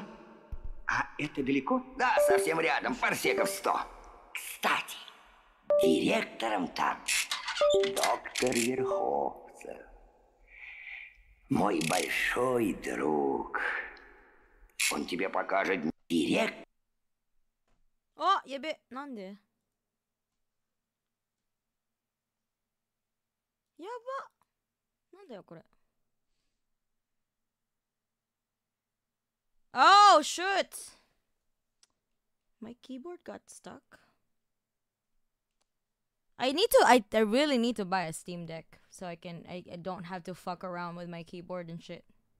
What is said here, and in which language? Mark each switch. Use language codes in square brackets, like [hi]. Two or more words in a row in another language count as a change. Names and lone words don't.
[ru] А это далеко? Да, совсем рядом, парсеков 100. Кстати, директором там доктор Верховцев. Мой большой друг. Он тебе покажет директор. [ja] Oh, やべ。何で？やば. 何でよこれ? [en] Oh, shoot. My keyboard got stuck. I really need to buy a Steam Deck so I don't have to fuck around with my keyboard and shit.